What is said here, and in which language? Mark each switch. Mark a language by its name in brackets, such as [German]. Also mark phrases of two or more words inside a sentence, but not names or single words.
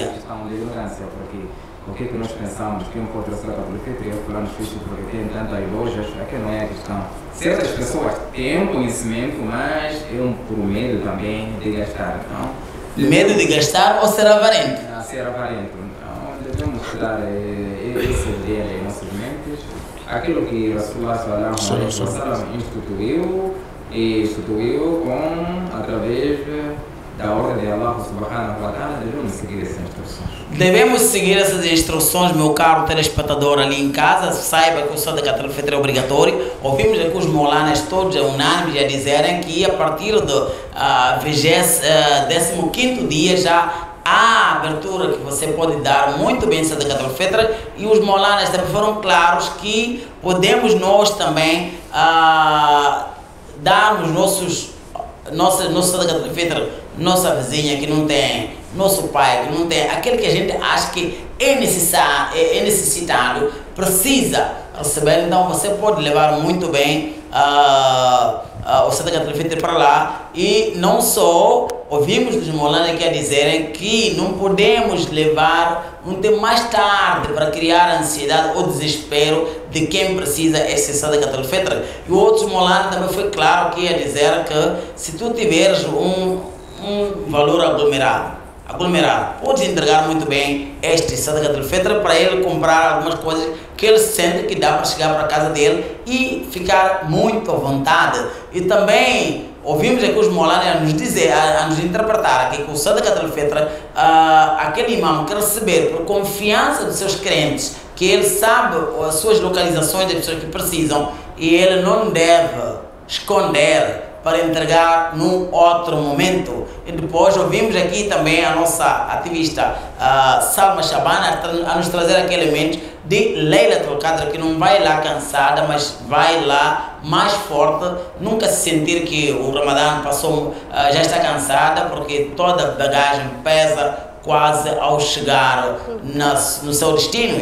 [Portuguese] É questão de ignorância, porque o que nós pensamos que pode trazer a política e fulano fixe porque tem tantas lojas, é que não é a questão. Certas pessoas têm conhecimento, mas é por medo também de gastar. Então, medo de gastar ou ser avarento? Ser avarento. Então, devemos tirar esse dele em nossas mentes. Aquilo que [Arabic] رسول الله صلى الله عليه وسلم [Portuguese] instituiu através da ordem de [Arabic] الله سبحانه وتعالى, [Portuguese] devemos seguir essas instruções. Devemos seguir essas instruções, meu caro telespectador ali em casa. Saiba que o Sadakat al-Fitr é obrigatório. Ouvimos aqui os molanas todos unânimes a dizerem que a partir do 15º dia já há abertura que você pode dar muito bem Sadakat al-Fitr, e os molanas também foram claros que podemos nós também darmos nosso Sadakat al-Fitr, nossa vizinha que não tem, nosso pai que não tem, aquele que a gente acha que é necessitado, precisa receber. Então você pode levar muito bem o Sadakat al-Fitr para lá. E não só ouvimos os molanas aqui a dizerem que não podemos levar um tempo mais tarde para criar ansiedade ou desespero de quem precisa esse Sadakat al-Fitr. E outros molanas também foi claro que a dizer que se tu tiveres um valor aglomerado, podes entregar muito bem este Sadakat al-Fitr para ele comprar algumas coisas que ele sente que dá para chegar para a casa dele e ficar muito à vontade. E também ouvimos aqui os molanas a nos dizer, a nos interpretar aqui que o Sadakat al-Fitr, aquele imam que receber por confiança dos seus crentes, que ele sabe as suas localizações das pessoas que precisam, e ele não deve esconder para entregar num outro momento. E depois ouvimos aqui também a nossa ativista Salma Shabana a nos trazer aquele elemento de Laylatul Qadr, que não vai lá cansada, mas vai lá mais forte, nunca se sentir que o Ramadã passou, já está cansada, porque toda a bagagem pesa quase ao chegar no seu destino.